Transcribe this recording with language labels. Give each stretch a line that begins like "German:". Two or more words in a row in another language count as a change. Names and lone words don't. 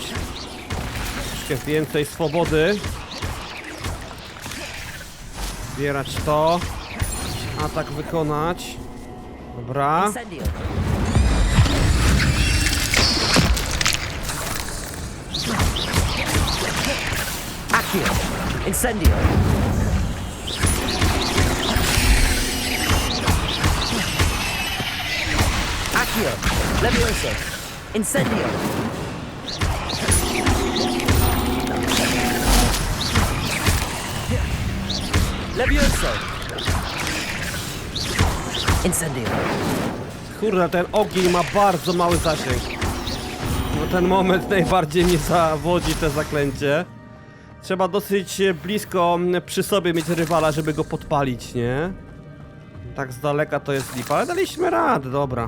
Polish: Troszkę więcej swobody. Zbierać to. Atak wykonać. Dobra. Incendio. Accio. Levioso. Incendio. Levioso. Incendio. Kurde, ten ogień ma bardzo mały zasięg. No ten moment najbardziej mnie zawodzi, te zaklęcie. Trzeba dosyć blisko przy sobie mieć rywala, żeby go podpalić, nie? Tak z daleka to jest lipa, ale daliśmy radę, dobra.